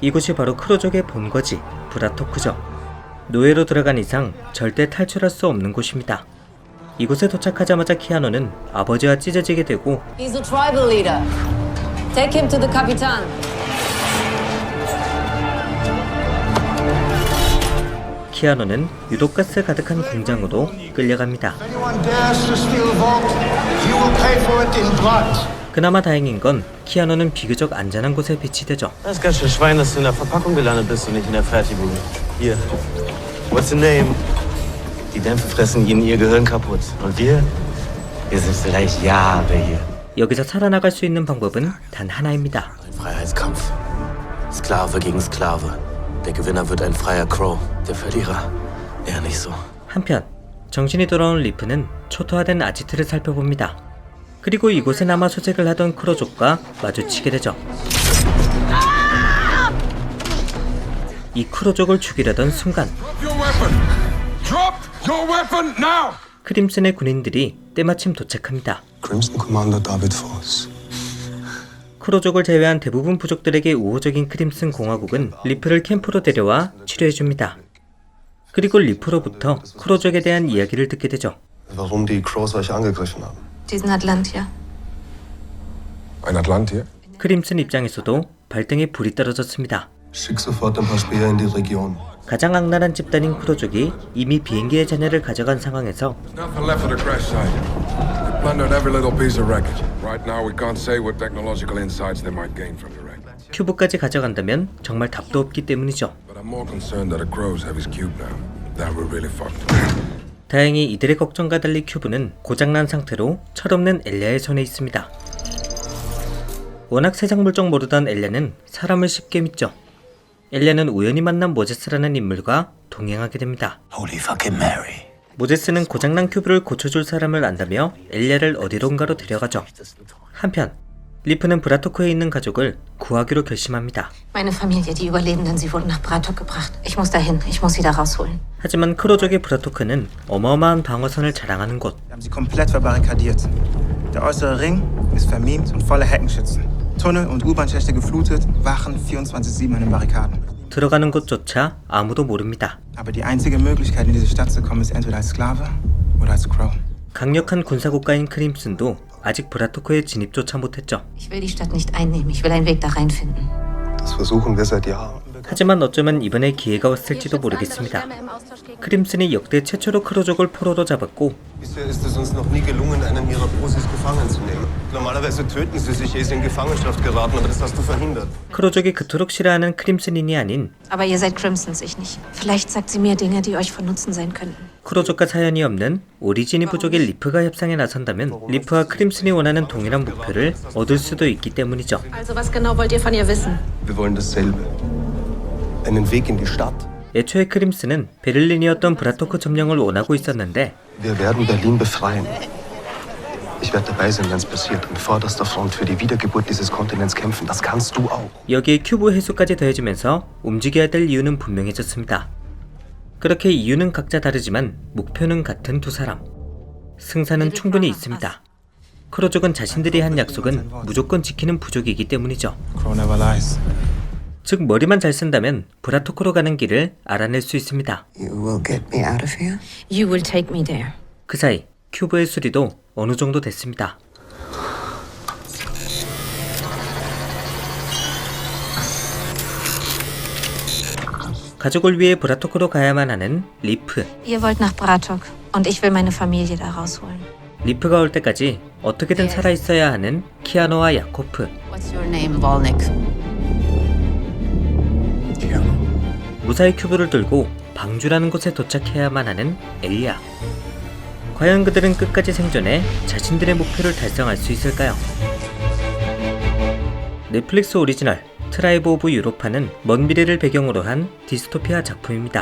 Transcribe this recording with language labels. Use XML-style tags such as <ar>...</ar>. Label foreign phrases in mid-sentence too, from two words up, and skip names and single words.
<ko>이곳이 바로 크로족의 본거지 브라토크죠. 노예로 들어간 이상 절대 탈출할 수 없는 곳입니다. 이곳에 도착하자마자 키아노는 아버지와 찢어지게 되고</ko> <en>He's a tribal leader. Take him to the Capitan.</en> <ko>키아노는 유독가스 가득한 공장으로 끌려갑니다.</ko> <en>Anyone dares to steal vault, you will pay for it in blood.</en> <ko>그나마 다행인 건 키아노는 비교적 안전한 곳에 배치되죠.</ko> <de>Das ist ganz schön Schwein, dass du in der Verpackung gelandet bist und nicht in der Fertigung. Hier.</de> <en>What's the name?</en> <de>Die Dämpfe fressen ihnen ihr Gehirn kaputt. Und wir sind vielleicht Jahre hier.</de> <ko>여기서 살아나갈 수 있는 방법은 단 하나입니다.</ko> <de>Ein Freiheitskampf. Sklave gegen Sklave. Der Gewinner wird ein freier Crow. Der Verlierer eher nicht so.</de> <ko>한편 정신이 돌아온 리프는 초토화된 아지트를 살펴봅니다. 그리고 이곳에 남아 소책을 하던 크로족과 마주치게 되죠. 이 크로족을 죽이려던 순간 크림슨의 군인들이 때마침 도착합니다.</ko> <en>Crimson Commander David Force.</en> <ko>크로족을 제외한 대부분 부족들에게 우호적인 크림슨 공화국은 리프를 캠프로 데려와 치료해줍니다. 그리고 리프로부터 크로족에 대한 이야기를 듣게 되죠.</ko> <de>Warum die Crows euch angegriffen haben? Diesen Atlantier. Ein Atlantier?</de> <ko>크림슨 입장에서도 발등에 불이 떨어졌습니다.</ko> <de>Schick sofort ein paar Speer in die Region.</de> <ko>가장 악랄한 집단인 크로족이 이미 비행기의 잔해를 가져간 상황에서</ko> <en>Nothing left of the crash site. They plundered every little piece of wreckage. Right now we can't say what technological insights they might gain from the wreck.</en> <ko>큐브까지 가져간다면 정말 답도 없기 때문이죠.</ko> <en>But I'm more concerned that the Crows have his cube now. That we're really fucked.</en> <ko>다행히 이들의 걱정과 달리 큐브는 고장난 상태로 철없는 엘리아의 손에 있습니다. 워낙 세상 물정 모르던 엘리아는 사람을 쉽게 믿죠. 엘리아는 우연히 만난 모제스라는 인물과 동행하게 됩니다.</ko> <en>Holy fucking Mary.</en> <ko>모제스는 고장난 큐브를 고쳐줄 사람을 안다며 엘리아를 어디론가로 데려가죠. 한편 리프는 브라토크에 있는 가족을 구하기로 결심합니다.</ko> <de>Meine Familie, die Überlebenden, sie wurden nach Bratok gebracht. Ich muss dahin. Ich muss sie da rausholen.</de> <ko>하지만 크로족의 브라토크는 어마어마한 방어선을 자랑하는 곳.</ko> <de>Wir haben sie komplett verbarrikadiert. Der äußere Ring ist vermint und voller Heckenschützen. Tunnel und U-Bahn-Schächte geflutet, Wachen 24/7 an den Barrikaden.</de> <ko>들어가는 곳조차 아무도 모릅니다.</ko> <de>Aber die einzige Möglichkeit, in diese Stadt zu kommen, ist entweder als Sklave oder als Crow.</de> <ko>강력한 군사국가인 크림슨도 아직 브라토크에 진입조차 못했죠.</ko> <de>Ich will die Stadt nicht einnehmen. Ich will einen Weg da reinfinden. Das versuchen wir seit Jahren.</de> <ko>하지만 어쩌면 이번에 기회가 왔을지도 모르겠습니다. 크림슨이 역대 최초로 크로족을 포로로 잡았고</ko> <de>Bisher ist es uns noch nie gelungen, einen ihrer Prosis gefangen zu nehmen. Normalerweise töten sie sich, ehe sie in Gefangenschaft geraten, aber das hast du verhindert.</de> <ko>크로족이 그토록 싫어하는 크림슨인이 아닌</ko> <de>Aber ihr seid Crimsons, ich nicht. Vielleicht sagt sie mir Dinge, die euch von Nutzen sein könnten.</de> <ko>크로족과 사연이 없는 오리지니 부족의 리프가 협상에 나선다면 리프와 크림슨이 원하는 동일한 목표를 얻을 수도 있기 때문이죠.</ko> <de>Also was genau wollt ihr von ihr wissen? Wir wollen dasselbe. Einen Weg in die Stadt.</de> <ko>애초에 크림슨은 베를린이었던 브라토크 점령을 원하고 있었는데</ko> <de>Wir werden Berlin befreien. Ich werde dabei sein, wenn es passiert, und vorderster Front für die Wiedergeburt dieses Kontinents kämpfen. Das kannst du auch.</de> <ko>여기에 큐브 회수까지 더해지면서 움직여야 될 이유는 분명해졌습니다. 그렇게 이유는 각자 다르지만 목표는 같은 두 사람. 승산은 충분히 있습니다. 크로족은 자신들이 한 약속은 무조건 지키는 부족이기 때문이죠.</ko> <en>Crow never lies.</en> <ko>즉 머리만 잘 쓴다면 브라토크로 가는 길을 알아낼 수 있습니다.</ko> <en>You will get me out of here? You will take me there.</en> <ko>그 사이 큐브의 수리도 어느 정도 됐습니다. 가족을 위해 브라토크로 가야만 하는 리프.</ko> <de>Ihr wollt nach Bratok und ich will meine Familie da rausholen.</de> <ko>리프가 올 때까지 어떻게든 살아있어야 하는 키아노와 야코프.</ko> <en>What's your name, Volnik?</en> <ko>무사히 큐브를 들고 방주라는 곳에 도착해야만 하는 엘리아. 과연 그들은 끝까지 생존해 자신들의 목표를 달성할 수 있을까요? 넷플릭스 오리지널 트라이브 오브 유로파는 먼 미래를 배경으로 한 디스토피아 작품입니다.</ko>